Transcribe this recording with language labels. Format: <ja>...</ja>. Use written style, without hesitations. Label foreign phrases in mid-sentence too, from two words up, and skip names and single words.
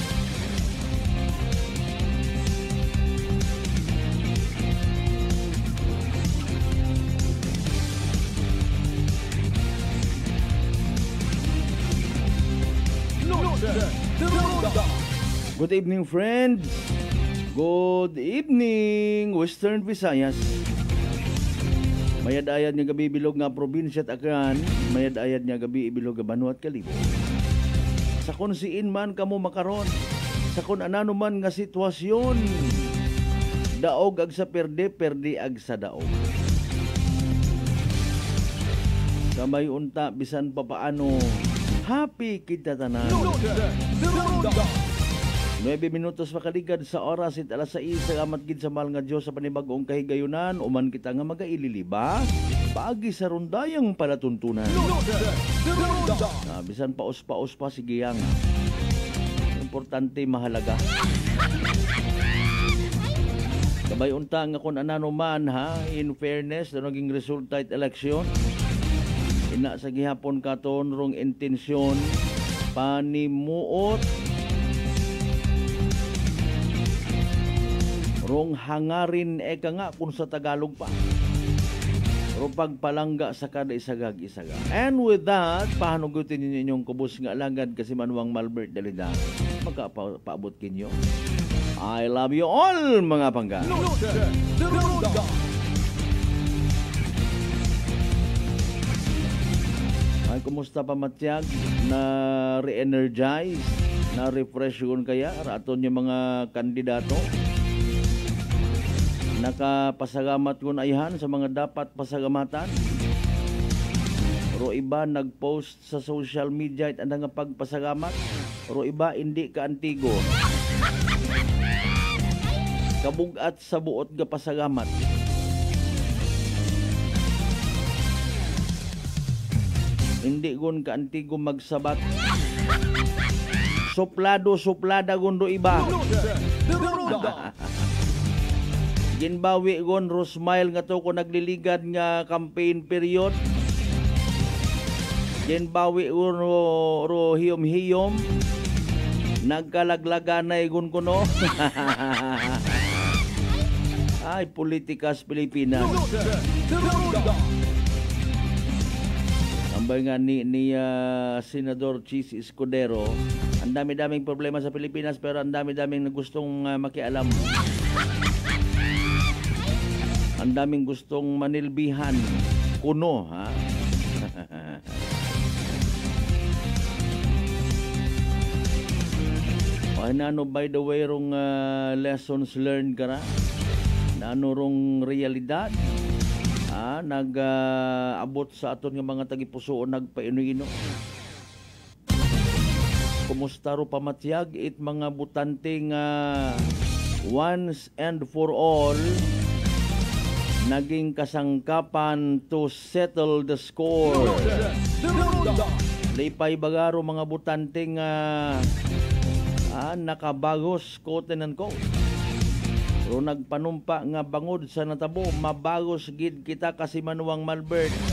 <en>Noche de Ronda. Good evening, friends. Good evening, Western Visayas.</en> <akl>Mayad-ayad nga gabi bilog nga probinsya at Aklan. Mayad-ayad nga gabi ibilog nga Banwa at Kalibo. Sa kung siin man kamo makaron, sa kung anano man nga sitwasyon, daog ag sa perde, perde ag sa daog. Kamay unta, bisan pa paano, happy kita tanan. Noche de Ronda. 9 minutos makaligad sa oras it alas 6 sa amat gid sa mahal nga Dios sa panibag-ong kahigayunan uman kita nga magaililiba paagi sa rundayang palatuntunan. Noche de Ronda. Bisan paus-paus pa sige yang importante mahalaga. Kabay unta nga kun anano man ha,</akl> <en>in fairness</en> <akl>na naging resulta it election. Ina sa gihapon katon rong intensyon panimuot rong hangarin eka nga kung sa Tagalog pa. Rong pagpalangga sa kada isagag-isaga.</akl> <en>And with that,</en> <akl>pahanugutin ninyo inyong kubos nga alagad kasi Manuang Malbert Dalida. Magkapaabot kinyo.</akl> <en>I love you all,</en> <akl>mga pangga. Noche de Ronda. Ay, kumusta pa Matyag? Na re-energize? Na refresh yun kaya? Raton yung mga kandidato? Nakapasagamat yun ayhan sa mga dapat pasagamatan? Ro iba nag-post sa</akl> <en>social media</en> <akl>at nga pagpasagamat? Ro iba hindi ka antigo? Kabugat sa buot ga pasagamat? Hindi gun ka antigo magsabat? Suplada gun ro iba? Noche de Ronda. Ginbawi gon Rosmile nga to ko nagliligad nga</akl> <en>campaign period.</en> <akl>Ginbawi gon ro hiyom-hiyom. Nagkalaglaganay gon kuno. Ay, politikas Pilipinas. Noche de Ronda. Ambay nga ni</akl> <tl>Senador Chis Escudero, ang dami-daming problema sa Pilipinas pero ang dami-daming gustong makialam. Ang daming gustong manilbihan kuno, ha?</tl> <akl>Ay nano</akl> <en>by the way</en> <akl>rong</akl> <en>lessons learned</en> <akl>ka na? Nano rong realidad? Nag-abot sa aton nga mga tagipusoon nagpaino-ino. Kumusta ro pamatyag it mga butante nga</akl> <en>once and for all</en> <akl>naging kasangkapan</akl> <en>to settle the score.</en> <akl>Lipay bagaro mga butante nga nakabagos</akl> <en>quote and quote.</en> <akl>Pero nagpanumpa nga bangod sa natabo, mabagos gid kita kasi Manuang Malbert.</akl>